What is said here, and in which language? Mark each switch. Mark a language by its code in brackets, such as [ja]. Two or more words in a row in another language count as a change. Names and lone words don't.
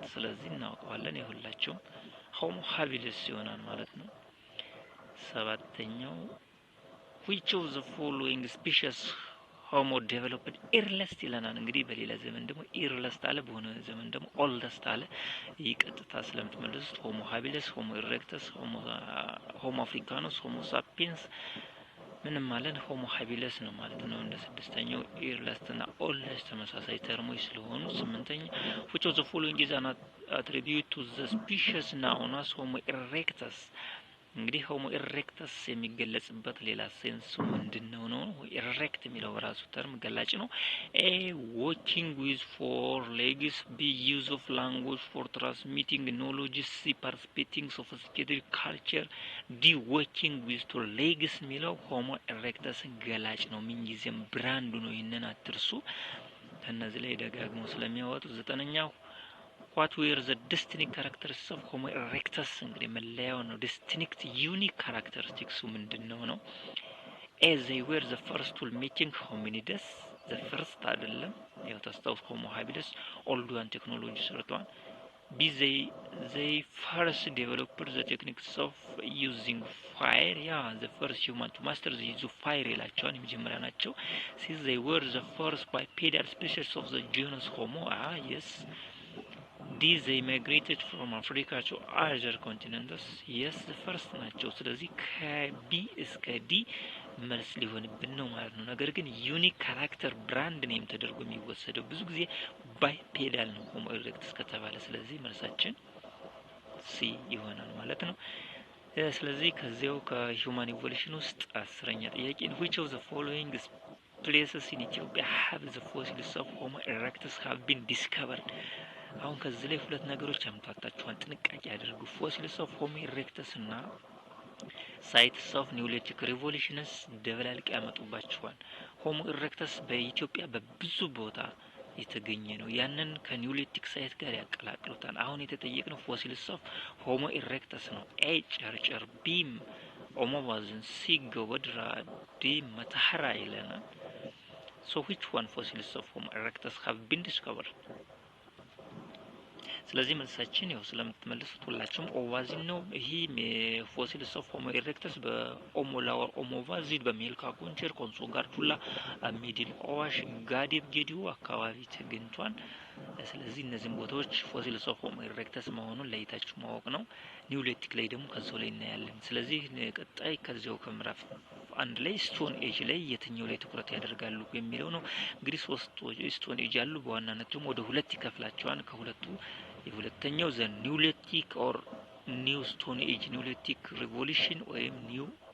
[am] ስለዚህ እናውቀዋለን የሁላቸውም ሆሞ ሃቢለስ ይሆናል ማለት ነው። ሰባተኛው [en] which of the following species homo developed earliest [am] ይለናል። እንግዲህ በሌላ ዘመን ደግሞ ኢርለስት አለ፣ በሆነ ዘመን ደግሞ ኦልደስት አለ። ይቀጥታ ስለምትመለሱት ሆሞ ሃቢለስ፣ ሆሞ ኢሬክተስ፣ ሆሞ አፍሪካኖስ፣ ሆሞ ሳፒየንስ ምንም ማለት ሆሞ ሃቢለስ ነው ማለት ነው። እንደ ስድስተኛው ኢርለስት እና ኦልደስት ተመሳሳይ ተርሞች ስለሆኑ ስምንተኛ [en] which of the following is an attribute to the species known as homo erectus? [am] እንግዲህ ሆሞ ኢሬክተስ የሚገለጽበት ሌላ ሴንሱ ምንድነው ነው? ኢሬክት የሚለው በራሱ ተርም ገላጭ ነው። ኤ [en] walking with four legs, b use of language for transmitting knowledge, c participating sophisticated culture, d walking with two legs [am] የሚለው ሆሞ ኢሬክተስ ገላጭ ነው። ምንጊዜም ብራንዱ ነው። ይሄንን አትርሱ። ከነዚህ ላይ ደጋግሞ ስለሚያወጡ ዘጠነኛው [en] what were the distinct characteristics of homo erectus? [am] እንግዲህ መለያው ነው። [en] distinct unique characteristics [am] ምንድነው ነው? [en] a they were the first tool making hominids, the first አይደለም [am] ያው ታስታውስ ሆሞ ሃቢለስ [en] old one technology ሰርቷል። b they first developed the techniques of using fire, yeah the first human to master the use of fire [am] ይላቸዋል። የመጀመሪያ ናቸው። [en] since they were the first bipedal species of the genus homo, yes. These they migrated from Africa to other continents, yes the first [am] ናቸው። ስለዚህ ከቢ እስከ ዲ መልስ ሊሆንብን ነው ማለት ነው። ነገር ግን [en] unique character brand name [am] ተደርጎ የሚወሰደው ብዙ ጊዜ ባይፔዳል ነው ሆሞ ኢሬክተስ ከተባለ። ስለዚህ መልሳችን ሲ ይሆናል ማለት ነው። ስለዚህ ከዚያው [en] human evolution [am] ውስጥ 10ኛ ጥያቄ [en] which of the following places in Ethiopia have the fossils of Homo erectus have been discovered? [am] አሁን ከዚህ ላይ ሁለት ነገሮች አምጣጣችኋል፣ ጥንቃቄ አድርጉ። [en] fossils of Homo erectus [am] እና [en] sites of Neolithic revolutions [am] ደበላልቅ ያመጡባችኋል። ሆሞ ኢሬክተስ በኢትዮጵያ በብዙ ቦታ የተገኘ ነው። ያንን ከኒዮሊቲክ ሳይት ጋር ያቀላቅሉታል። አሁን የተጠየቅነው [en] fossils of Homo erectus [am] ነው። ኤ ጨርጨር፣ ቢ ኦሞ ባዝን፣ ሲ ገወድራ፣ ዲ መታሐራ ይለናል። [en] so which one fossils of Homo erectus have been discovered? [am] ስለዚህ መልሳችን ያው ስለምትመልሱት ሁላችሁም ኦቫዚን ነው። ይሄ [en] fossils of Homo erectus [am] በኦሞላወር ኦሞቫዚድ በሜልካ ጎንቸር ኮንሶ ጋርዱላ ሚድል አዋሽ ጋዴብ ጌዲዮ አካባቢ ተገኝቷል። ስለዚህ እነዚህን ቦታዎች [en] fossils of Homo erectus [am] መሆኑን ለይታችሁ ማወቅ ነው። ኒውሊቲክ ላይ ደግሞ ከዛው ላይ እናያለን። ስለዚህ ቀጣይ ከዚያው ከምዕራፍ አንድ ላይ [en] stone age [am] ላይ የትኛው ላይ ትኩረት ያደርጋሉ የሚለው ነው። እንግዲህ ሶስት [en] stone age [am] አሉ። በዋናነት ደግሞ ወደ ሁለት ይከፍላቸዋል። ከሁለቱ የሁለተኛው [en] the Neolithic or new stone age Neolithic revolution [am] ወይም ኒው